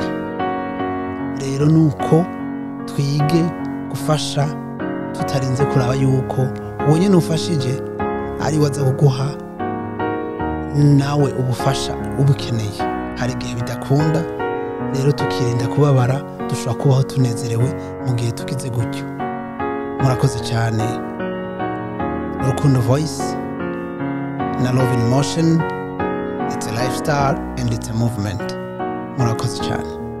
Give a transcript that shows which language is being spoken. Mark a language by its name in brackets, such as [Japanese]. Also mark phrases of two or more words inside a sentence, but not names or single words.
[Rundi] Rero nuko twige gufasha tutarinze kuraba yuko wonyene ufashije ari waza kuguha nawe ubufasha ubukeneye. Hari igihe bidakunda, rero tukirinda kubabara, dushobora kubaho tunezerewe mu gihe tukize gutyo. Murakoze cyane. Rukundo Voice na Love in Motion. [English] It's a lifestyle and it's a movement. [Rundi] Murakoze cyane.